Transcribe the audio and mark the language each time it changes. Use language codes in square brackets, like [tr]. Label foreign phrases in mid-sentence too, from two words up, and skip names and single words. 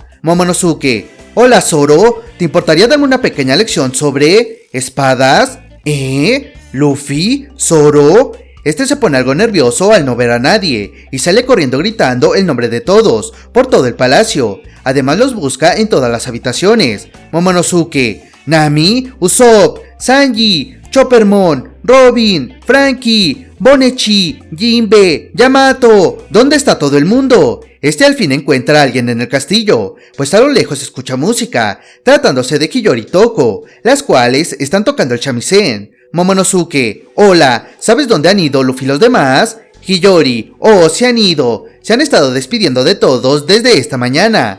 [es] Momonosuke, hola Zoro, ¿te importaría darme una pequeña lección sobre espadas? ¿Luffy? ¿Zoro? Este se pone algo nervioso al no ver a nadie y sale corriendo gritando el nombre de todos por todo el palacio. Además los busca en todas las habitaciones. Momonosuke, Nami, Usopp, Sanji, Choppermon, Robin, Frankie, Bonechi, Jinbe, Yamato. ¿Dónde está todo el mundo? Este al fin encuentra a alguien en el castillo, pues a lo lejos escucha música, tratándose de Hiyori y Toko, las cuales están tocando el shamisen. Momonosuke, hola, ¿sabes dónde han ido Luffy y los demás? Hiyori, oh, se han ido, se han estado despidiendo de todos desde esta mañana.